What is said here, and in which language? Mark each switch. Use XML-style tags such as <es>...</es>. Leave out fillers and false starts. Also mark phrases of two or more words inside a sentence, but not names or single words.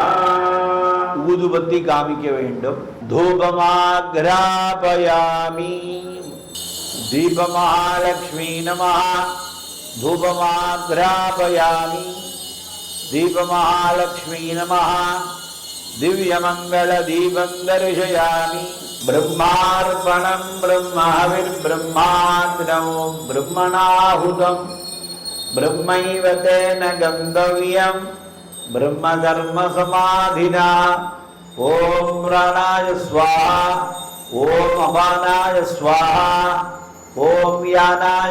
<ta>ஊதுபத்தி காமிக்க வேண்டும். தூபமாக்ராபயாமி.</ta> <sa>दीप महालक्ष्मी नमः. धूपमाघ्रापयामि। दीप महालक्ष्मी नमः. दिव्यमङ्गल दीपं दर्शयामि. ब्रह्मार्पणं ब्रह्महविर्ब्रह्माग्नौ ब्रह्मणाहुतं ब्रह्मैव तेन गन्तव्यं ब्रह्मधर्मसमाधिना ॐ प्राणाय स्वाहा ॐ अपानाय स्वाहा ॐ व्यानाय</sa>